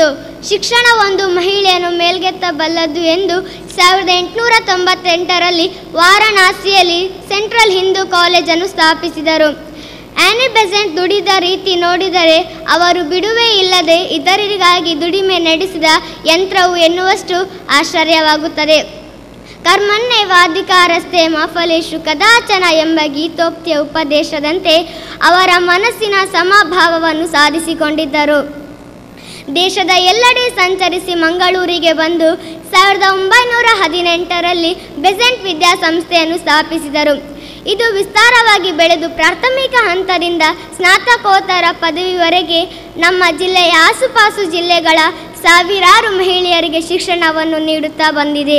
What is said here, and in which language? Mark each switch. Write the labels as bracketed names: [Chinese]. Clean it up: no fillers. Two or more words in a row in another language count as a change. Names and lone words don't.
[Kannada] ಶಿಕ್ಷಣ ಒಂದು ಮಹಿಳೆಯನ್ನು ಮೇಲ್ಗೆತ್ತಬಲ್ಲದು ಎಂದು 1898ರಲ್ಲಿ ವಾರಣಾಸಿಯಲ್ಲಿ ಸೆಂಟ್ರಲ್ ಹಿಂದೂ ಕಾಲೇಜನ್ನು ಸ್ಥಾಪಿಸಿದರು. ಆನಿ ಬೆಸೆಂಟ್ ದುಡಿದ ರೀತಿ ನೋಡಿದರೆ ಅವರು ಬಿಡುವೇ ಇಲ್ಲದೆ ಇತರರಿಗಾಗಿ ದುಡಿಮೆ ನಡೆಸಿದ ಯಂತ್ರವು ಎನ್ನುವಷ್ಟು ಆಶ್ಚರ್ಯವಾಗುತ್ತದೆ. [Sanskrit] ಕರ್ಮಣ್ಯೇವಾಧಿಕಾರಸ್ಥೆ ಮಾ ಫಲೇಷು ಕದಾಚನ [Kannada] ಎಂಬ ಗೀತೋಕ್ತಿಯ ಉಪದೇಶದಂತೆ ಅವರ ಮನಸ್ಸಿನ ಸಮಭಾವವನ್ನು ಸಾಧಿಸಿಕೊಂಡಿದ್ದರು. ದೇಶದ ಎಲ್ಲೆಡೆ ಸಂಚರಿಸಿ ಮಂಗಳೂರಿಗೆ ಬಂದು 1918ರಲ್ಲಿ ಬೆಸೆಂಟ್ ವಿದ್ಯಾಸಂಸ್ಥೆಯನ್ನು ಸ್ಥಾಪಿಸಿದರು. ಇದು ವಿಸ್ತಾರವಾಗಿ ಬೆಳೆದು ಪ್ರಾಥಮಿಕ ಹಂತದಿಂದ ಸ್ನಾತಕೋತ್ತರ ಪದವಿವರೆಗೆ ನಮ್ಮ ಜಿಲ್ಲೆಯ ಆಸುಪಾಸು ಜಿಲ್ಲೆಗಳ ಸಾವಿರಾರು ಮಹಿಳೆಯರಿಗೆ ಶಿಕ್ಷಣವನ್ನು ನೀಡುತ್ತಾ ಬಂದಿದೆ.